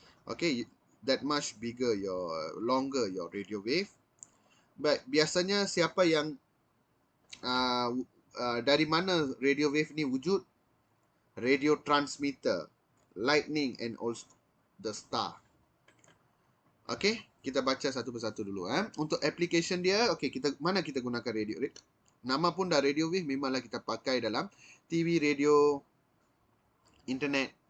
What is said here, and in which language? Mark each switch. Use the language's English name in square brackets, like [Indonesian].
[English] Okay, that much bigger longer your radio wave. [Malay] But biasanya siapa yang dari mana radio wave ni wujud? [English] Radio transmitter, lightning and also the star. [Malay] Okay, kita baca satu persatu dulu. Untuk application dia, okay, mana kita gunakan radio? Nama pun dah radio wave, memanglah kita pakai dalam TV, radio, internet.